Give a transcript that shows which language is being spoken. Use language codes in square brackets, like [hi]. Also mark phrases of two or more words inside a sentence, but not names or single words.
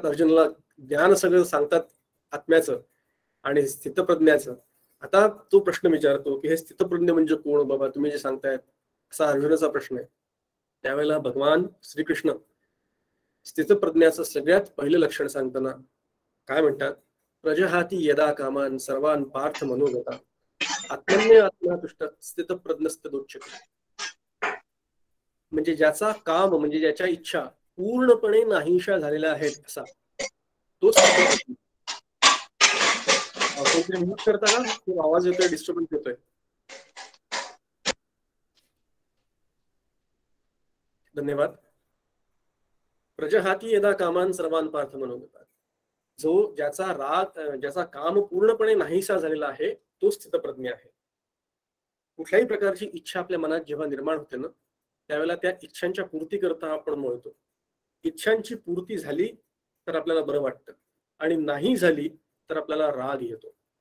[mr] अर्जुनाला ज्ञान सगळं सांगतात आत्म्याचं आणि स्थितप्रज्ञाचं. आता तो प्रश्न विचारतो की हे स्थितप्रज्ञ म्हणजे कोण बाबा, तुम्ही जे सांगतायत, असा अर्जुनाचा प्रश्न आहे. त्यावेळेला भगवान श्रीकृष्ण स्थितप्रज्ञाचं सगळ्यात पहिलं लक्षण सांगताना काय म्हणतात, [sa] प्रजहाती यदा कामान सर्वान पार्थ मनोगता आत्मन्य आत्मतुष्ट स्थितप्रज्ञस्तदोच्यते. [mr] म्हणजे ज्याचा काम म्हणजे ज्याच्या इच्छा पूर्णपणे नाहीशा झालेल्या आहेत असा तो स्थितप्रज्ञ. म्यूट करता का? खूप आवाज येतोय, डिस्टर्बन्स येतोय. धन्यवाद. [sa] प्रजहाती यदा कामान सर्वान पार्थ मनोगता, [mr] जो ज्याचा काम पूर्णपणे नाहीसा झालेला आहे तो स्थितप्रज्ञ आहे. कुठल्याही प्रकारची इच्छा आपल्या मनात जेव्हा निर्माण होते ना, त्यावेळेला त्या इच्छांच्या पूर्ती करता आपण म्हणतो. इच्छांची पूर्ती झाली तर आपल्याला बरं वाटतं आणि नाही झाली तर आपल्याला राग येतो.